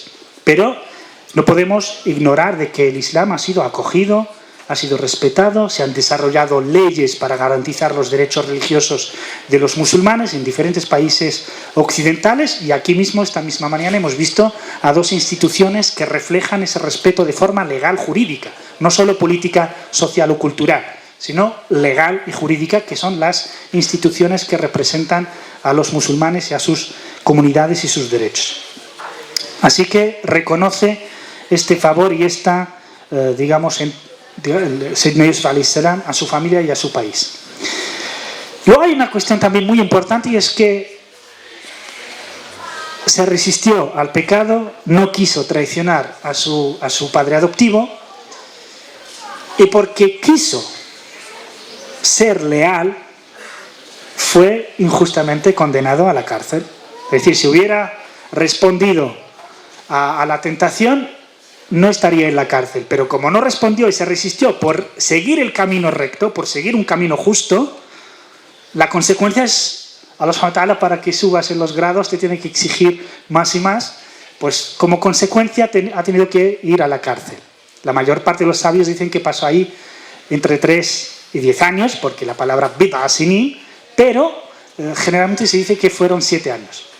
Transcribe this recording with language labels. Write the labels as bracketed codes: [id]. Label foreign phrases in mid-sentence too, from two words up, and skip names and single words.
[es] Pero no podemos ignorar de que el Islam ha sido acogido, ha sido respetado, se han desarrollado leyes para garantizar los derechos religiosos de los musulmanes en diferentes países occidentales, y aquí mismo, esta misma mañana, hemos visto a dos instituciones que reflejan ese respeto de forma legal jurídica, no solo política, social o cultural, sino legal y jurídica, que son las instituciones que representan a los musulmanes y a sus comunidades y sus derechos. Así que reconoce este favor y esta, digamos, [ar] سيدنا يوسف عليه السلام [es] a su familia y a su país. Luego hay una cuestión también muy importante, y es que se resistió al pecado, no quiso traicionar a su padre adoptivo, y porque quiso ser leal, fue injustamente condenado a la cárcel. Es decir, si hubiera respondido a la tentación, no estaría en la cárcel. Pero como no respondió y se resistió por seguir el camino recto, por seguir un camino justo, la consecuencia es, [ar] الله سبحانه وتعالى, [es] para que subas en los grados te tiene que exigir más y más, pues como consecuencia ha tenido que ir a la cárcel. La mayor parte de los sabios dicen que pasó ahí entre 3 y 10 años, porque la palabra [ar] بضع سنين, [es] pero generalmente se dice que fueron 7 años.